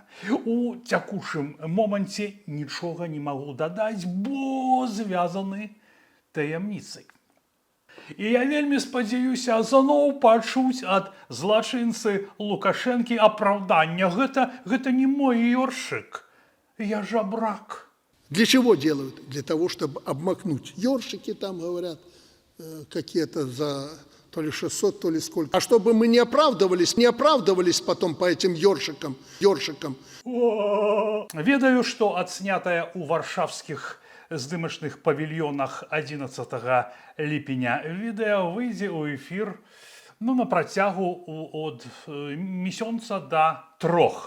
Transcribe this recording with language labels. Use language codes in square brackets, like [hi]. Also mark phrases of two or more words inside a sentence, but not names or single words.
[be] У цякучым моманце нічога не магу дадаць, бо звязаны таямніцай. І я вельмі спадзяюся зноў пачуць ад злачынцы Лукашэнкі апраўдання. Гэта не мой ёршык, я жабрак. [ru] Для чего делают? Для того, чтобы обмакнуть. Ёршики там говорят, какие-то за то ли 600, то ли сколько. А чтобы мы не оправдывались потом по этим ёршикам. [be] Ведаю, што адснятае ў варшавскіх здымачных павільёнах 11 ліпеня відэа выйдзе ў эфір на працягу ад месяца да 3.